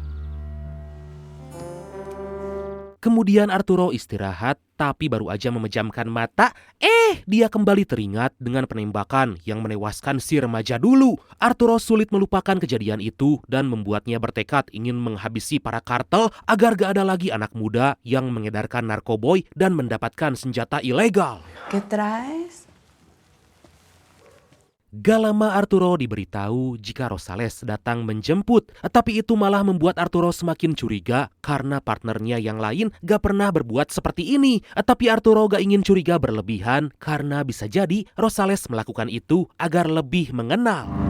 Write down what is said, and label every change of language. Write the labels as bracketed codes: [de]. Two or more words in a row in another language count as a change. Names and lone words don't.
[id] Kemudian Arturo istirahat, tapi baru aja memejamkan mata, dia kembali teringat dengan penembakan yang menewaskan si remaja dulu. Arturo sulit melupakan kejadian itu dan membuatnya bertekad ingin menghabisi para kartel agar gak ada lagi anak muda yang mengedarkan narkoboy dan mendapatkan senjata ilegal. [es] ¿Qué traes? [id] Gak lama Arturo diberitahu jika Rosales datang menjemput, tapi itu malah membuat Arturo semakin curiga karena partnernya yang lain gak pernah berbuat seperti ini. Tapi Arturo gak ingin curiga berlebihan karena bisa jadi Rosales melakukan itu agar lebih mengenal.